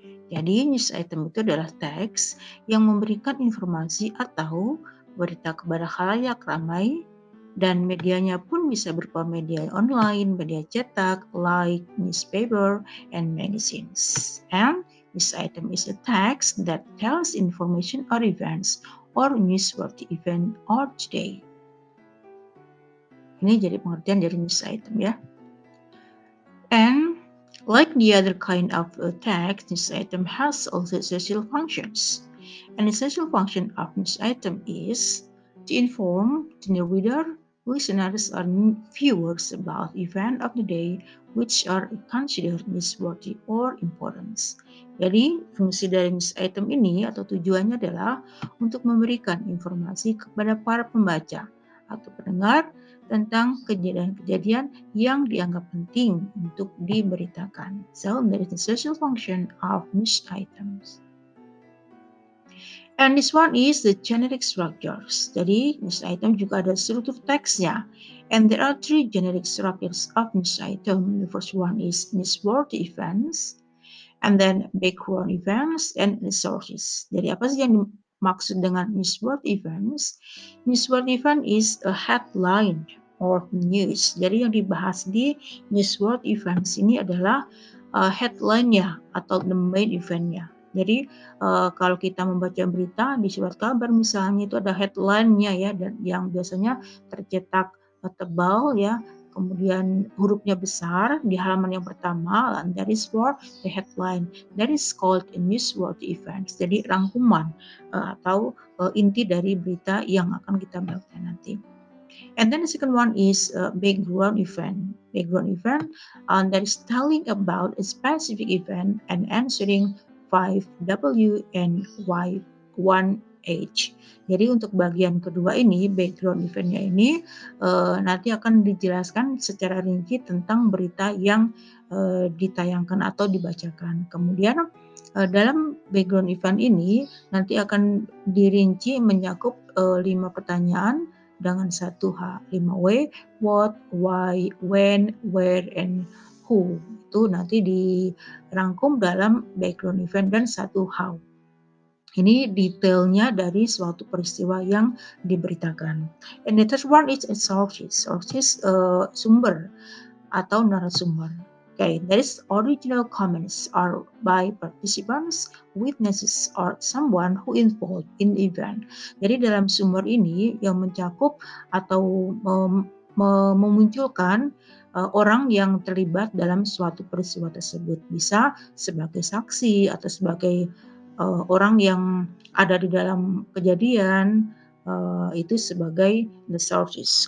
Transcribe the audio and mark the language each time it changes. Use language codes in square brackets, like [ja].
[id] Jadi, news item itu adalah teks yang memberikan informasi atau berita kepada khalayak ramai, dan medianya pun bisa berupa media online, media cetak, [en] like newspaper, and magazines. And news item is a text that tells information or events or newsworthy event or today. [id] Ini jadi pengertian dari news item ya. [en] And like the other kind of text, news item has also social functions. And the social function of news item is to inform the reader, listeners, or viewers about event of the day which are considered newsworthy or important. [id] Jadi, fungsi dari news item ini atau tujuannya adalah untuk memberikan informasi kepada para pembaca atau pendengar tentang kejadian-kejadian yang dianggap penting untuk diberitakan. [en] So, that is the social function of news items. And this one is the generic structures. [id] Jadi, news item juga ada struktur teksnya. [en] And there are three generic structures of news item. The first one is newsworthy events, and then background events, and resources. [id] Jadi, apa sih yang dimaksud dengan newsworthy events? [en] Newsworthy event is a headline or news. [id] Jadi, yang dibahas di newsworthy events ini adalah headline-nya atau the main event-nya. Jadi kalau kita membaca berita di surat kabar misalnya itu ada headline-nya ya, dan yang biasanya tercetak tebal ya, kemudian hurufnya besar di halaman yang pertama, [en] and that is for the headline. That is called a newsworthy events. [id] Jadi rangkuman atau inti dari berita yang akan kita baca nanti. [en] And then the second one is background event. Background event that is telling about a specific event and answering 5W and Y1H. [id] Jadi untuk bagian kedua ini, background eventnya ini nanti akan dijelaskan secara rinci tentang berita yang ditayangkan atau dibacakan. Kemudian dalam background event ini nanti akan dirinci menyakup 5 pertanyaan dengan 1H, 5W, [en] what, why, when, where, and who. [id] Itu nanti dirangkum dalam background event dan 1 how. Ini detailnya dari suatu peristiwa yang diberitakan. [en] And the third one is sources. Sources [id] sumber atau narasumber. [en] Okay, that is original comments are by participants, witnesses, or someone who involved in the event. [id] Jadi dalam sumber ini yang mencakup atau memunculkan orang yang terlibat dalam suatu peristiwa tersebut. Bisa sebagai saksi atau sebagai orang yang ada di dalam kejadian, itu sebagai the sources.